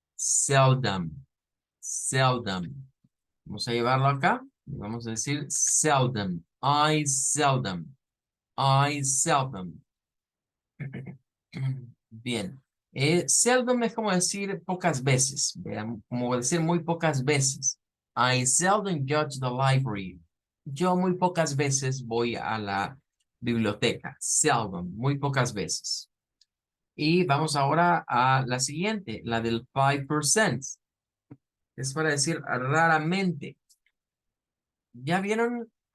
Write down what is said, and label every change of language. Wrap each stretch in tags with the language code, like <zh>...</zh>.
<es>Seldom, seldom. Vamos a llevarlo acá. Vamos a decir seldom.</es> <en>I seldom. I seldom.</en> <es>Bien. Seldom es como decir pocas veces. Vean, como decir muy pocas veces.</es> <en>I seldom go to the library.</en> <es>Yo muy pocas veces voy a la biblioteca. Seldom, muy pocas veces. Y vamos ahora a la siguiente, la del 5%. Es para decir raramente. ¿Ya vieron?</es>